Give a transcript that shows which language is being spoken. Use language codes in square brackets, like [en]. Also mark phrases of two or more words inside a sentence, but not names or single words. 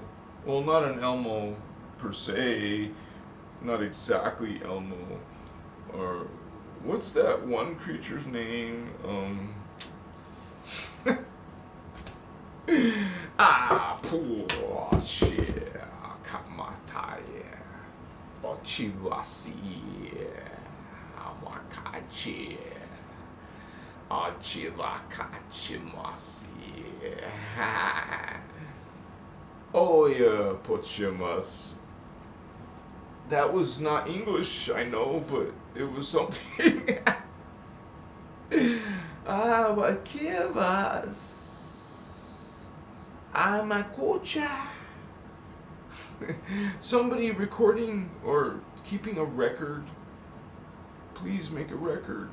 [en] Well, not an Elmo per se. Not exactly Elmo. Or, what's that one creature's name? Shit. Kamataya. Ochivasi. Amakachi. Ochivakachimasi. Oh yeah, Pochimas. That was not English, I know, but it was something. Wakivas. Amakocha. Somebody recording or keeping a record, please make a record.